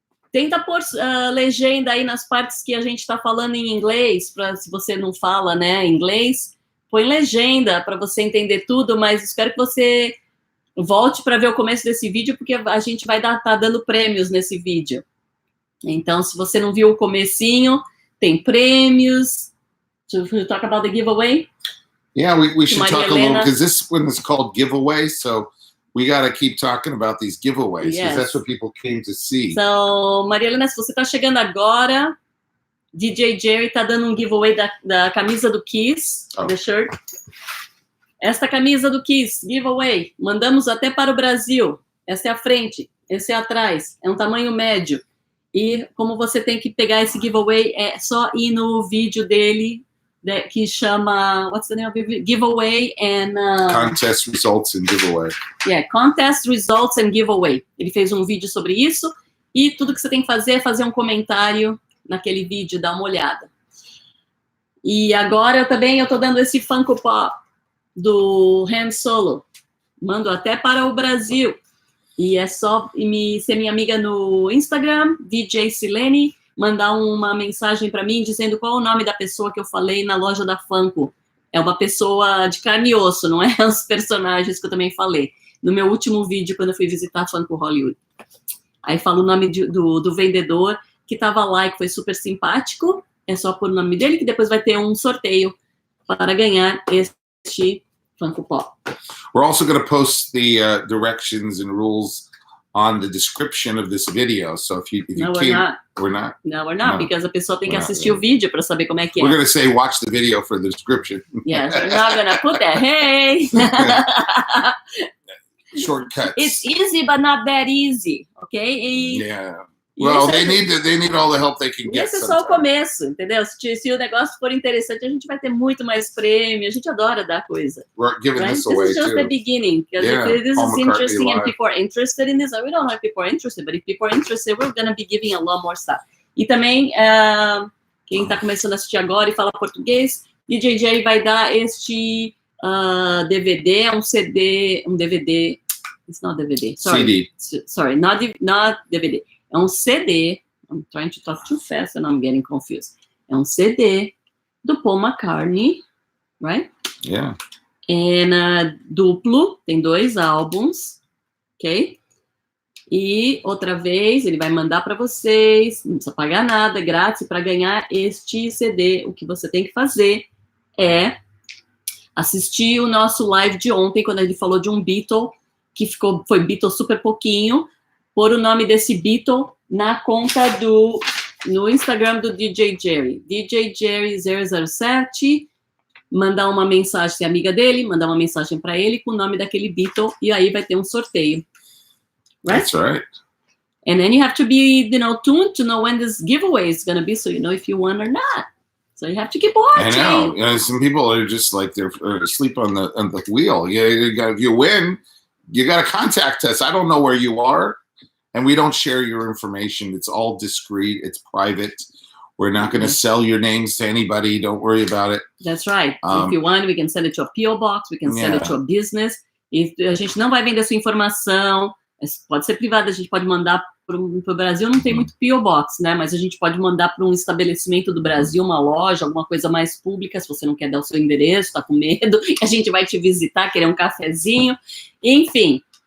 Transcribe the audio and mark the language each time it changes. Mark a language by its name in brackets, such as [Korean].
[Portuguese] Tenta pôr legenda aí nas partes que a gente está falando em inglês, para se você não fala, né, inglês, põe legenda para você entender tudo, mas espero que você volte para ver o começo desse vídeo, porque a gente vai tá dando prêmios nesse vídeo. Então, se você não viu o comecinho, tem prêmios. [English] Should we talk about the giveaway? Yeah, we should talk a little, because this one is called giveaway, so we got to keep talking about these giveaways, because that's what people came to see. So, [Portuguese] Maria Helena, se você está chegando agora, DJ Gerry está dando um giveaway da camisa do Kiss, [English] the shirt. [Portuguese] Esta camisa do Kiss, giveaway, mandamos até para o Brasil. Essa é a frente, esse é atrás, é um tamanho médio. E como você tem que pegar esse giveaway, é só ir no vídeo dele, que chama, [English] what's the name of it? Giveaway and... Contest Results and Giveaway. Yeah, Contest Results and Giveaway. [Portuguese] Ele fez um vídeo sobre isso, e tudo que você tem que fazer é fazer um comentário naquele vídeo, dar uma olhada. E agora eu tô dando esse Funko Pop do Han Solo. Mando até para o Brasil. E é só ser minha amiga no Instagram, DJ Silene, mandar uma mensagem para mim dizendo qual é o nome da pessoa que eu falei na loja da Funko. É uma pessoa de carne e osso, não é os personagens que eu também falei. No meu último vídeo, quando eu fui visitar a Funko Hollywood. Aí falo o nome do vendedor que estava lá e que foi super simpático. É só pôr o nome dele, que depois vai ter um sorteio para ganhar este Funko Pop. [English] We're also going to post the directions and rules on the description of this video. So if you No, we're not, because [Portuguese] a pessoa tem que assistir o vídeo para saber como é que é. [English] We're going to say watch the video for the description. Yes, we're not going to put that. Hey. Shortcuts. It's easy, but not that easy, okay? Yeah. Well, they need all the help they can get. [Portuguese] Esse é só o começo, entendeu? Se o negócio for interessante, a gente vai ter muito mais prêmio. A gente adora dar coisa. [English] We're giving this away, This is just the beginning. Because if this is interesting and people are interested in this, we don't know if people are interested, but if people are interested, we're going to be giving a lot more stuff. [Portuguese] E também, quem está começando a assistir agora e fala português, DJ Gerry vai dar este DVD, um DVD. [English] It's not DVD. Sorry. CD. Sorry, not DVD. [Portuguese] É um CD, [English] I'm trying to talk too fast and I'm getting confused. [Portuguese] É um CD do Paul McCartney, [English] right? Yeah. And [Portuguese] duplo, tem 2 álbuns, ok? E outra vez, ele vai mandar para vocês, não precisa pagar nada, grátis. Para ganhar este CD, o que você tem que fazer é assistir o nosso live de ontem, quando ele falou de um Beatle, que foi Beatle super pouquinho, pôr o nome desse Beatle na conta no Instagram do DJ Gerry. DJ Gerry 007, mandar uma mensagem, ser amiga dele, mandar uma mensagem para ele com o nome daquele Beatle, e aí vai ter um sorteio. [English] Right? That's right. And then you have to be, tuned to know when this giveaway is going to be, so you know if you won or not. So you have to keep watching. I know. Some people are just like they're asleep on the wheel. If you win, you got to contact us. I don't know where you are. And we don't share your information. It's all discreet. It's private. We're not going to sell your names to anybody. Don't worry about it. That's right. If you want, we can send it to a P.O. box. We can send it to a business. [Portuguese] E a gente não vai vender sua informação. Pode ser privada. A gente pode mandar para o Brasil. Não tem muito P.O. box, né? Mas a gente pode mandar para um estabelecimento do Brasil, uma loja, alguma coisa mais pública. Se você não quer dar o seu endereço, está com medo, a gente vai te visitar, querer um cafezinho. Enfim.